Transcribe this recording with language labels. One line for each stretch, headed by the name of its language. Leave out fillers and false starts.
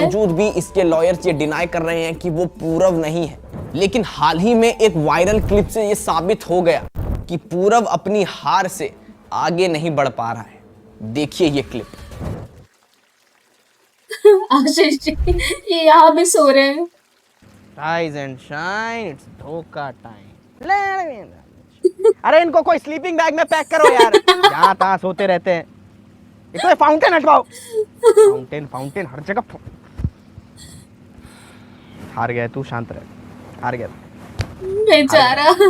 Hindi: बावजूद भी इसके लॉयर्स ये डिनाई कर रहे हैं कि वो पूरव नहीं है। लेकिन हाल ही में एक वायरल क्लिप से ये साबित हो गया कि पूरव अपनी हार से आगे नहीं बढ़ पा रहा है। देखिए ये क्लिप। आशीष जी ये यहाँ भी सो रहे हैं।
English: Rise and shine, it's
Hindi: धोखा
English: Time.
Hindi: अरे इनको कोई स्लीपिंग बैग में पैक करो यार, जहाँ तहाँ सोते रहते हैं। इसको फाउंटेन हटवाओ, फाउंटेन फाउंटेन हर जगह। हार गया तू, शांत रह, हार गया, बेचारा